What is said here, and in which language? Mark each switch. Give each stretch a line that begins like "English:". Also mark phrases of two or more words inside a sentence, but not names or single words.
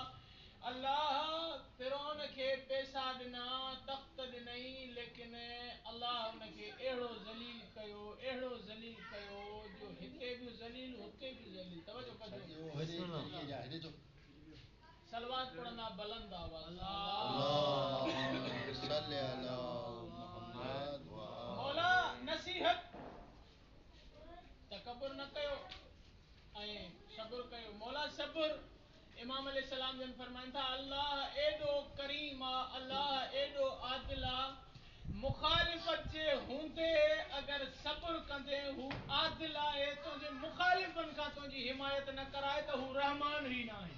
Sindhi: अल्लाह फिरौन खे पैसा ॾिना तख़्त ॾिनई लेकिन अल्लाह उनखे अहिड़ो ज़लील कयो जो हिते बि ज़लील हुते बि ज़लील। तवजो कजो सलवात पढ़ंदा बुलंद आवाज़
Arabic: اللهم صل على محمد و
Sindhi: मौला नसीहत तकब्बुर न कयो ऐं सब्र कयो। मौला सब्र इमाम अलैहिस्सलाम जन फरमाइन था अल्लाह एॾो करीम आ अल्लाह एॾो आदिल आ मुखालिफत जे हूंदे अगर सब्र कंदे हू आदिल आहे तुंहिंजे मुखालिफन खां तुंहिंजी हिमायत न कराए त हू रहमान ई न आहे।